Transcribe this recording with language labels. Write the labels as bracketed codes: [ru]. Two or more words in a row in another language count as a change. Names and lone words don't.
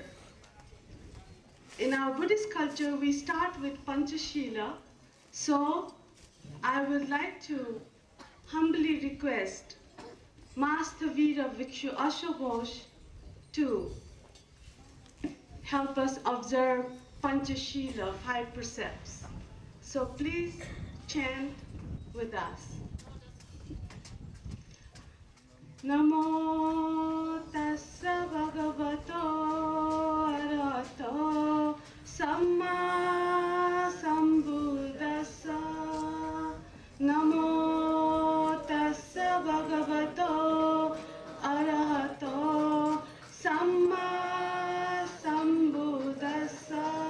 [en] In our Buddhist culture, we start with Panchashila, so I would like to humbly request Master Veera Vikshu Asho Ghosh to help us observe Panchashila, 5 precepts. So please chant with us. [pi] Namo tassa bhagavato arahato samma sambuddhassa. Namo tassa bhagavato arahato samma sambuddhassa.